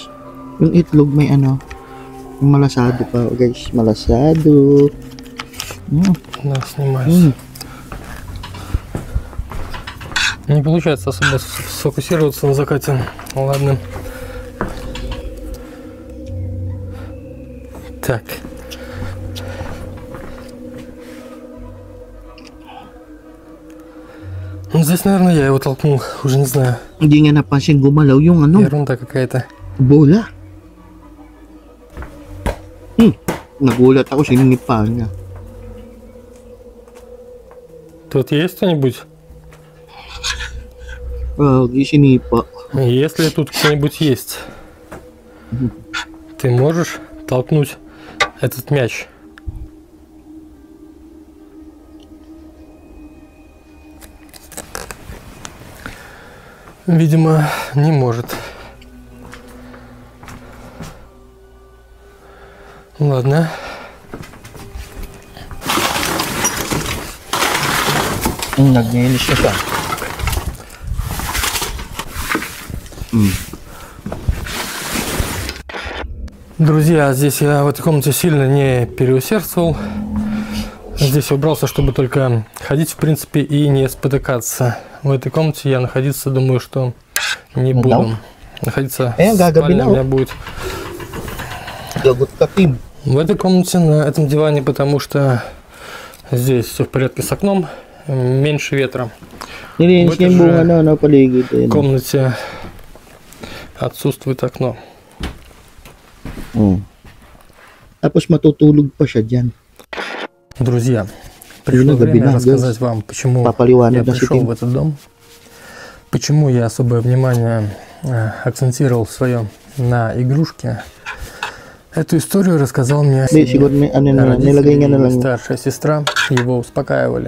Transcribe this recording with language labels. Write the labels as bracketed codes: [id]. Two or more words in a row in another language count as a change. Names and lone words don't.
[tl] Yung itlog may ano. Yung malasado pa, guys. Malasado. [ru] Да, снимаюсь. Не получается особо сфокусироваться на закате. Ладно. Так. Ну, здесь, наверное, я его толкнул. Уже не знаю. [tl] Hindi niya napansin gumalaw yung ano. [ru] Ерунда какая-то. [tl] Bola. Nagulat ako, sininipa niya. [ru] Тут есть кто-нибудь? [tl] Sinipa. [ru] Если тут кто-нибудь есть, ты можешь толкнуть этот мяч? Видимо, не может. Ладно. [tl] Naglinis na siya. [ru] Друзья, здесь я в этой комнате сильно не переусердствовал. Здесь убрался, чтобы только ходить, в принципе, и не спотыкаться. В этой комнате я находиться, думаю, что не буду. Находиться в спальне у меня будет в этой комнате, на этом диване, потому что здесь все в порядке с окном, меньше ветра. В этой же комнате отсутствует окно. [tl] Tapos matutulog pa siya dyan. [ru] Друзья, пришло время рассказать вам, почему я пришел в этот дом, почему я особое внимание акцентировал свое на игрушке. Эту историю рассказал мне родители, старшая сестра, его успокаивали.